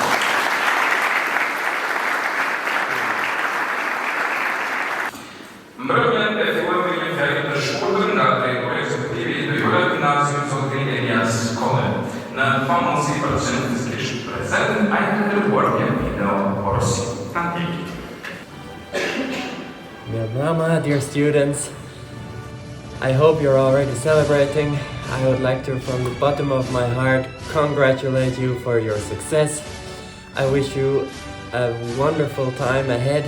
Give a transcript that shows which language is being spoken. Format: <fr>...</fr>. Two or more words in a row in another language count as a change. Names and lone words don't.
<sq>Mbrëmjen e fillojmë një fjalë të shkurtër nga drejtori ekzekutivi i Lojora Gimnazi zotri Elias Kolle. Në famësi për të qenë fizikisht prezent, ai ka dërguar një video porosi.</sq> <en>Mama, dear students, I hope you're already celebrating. I would like to, from the bottom of my heart, congratulate you for your success. I wish you a wonderful time ahead.</en>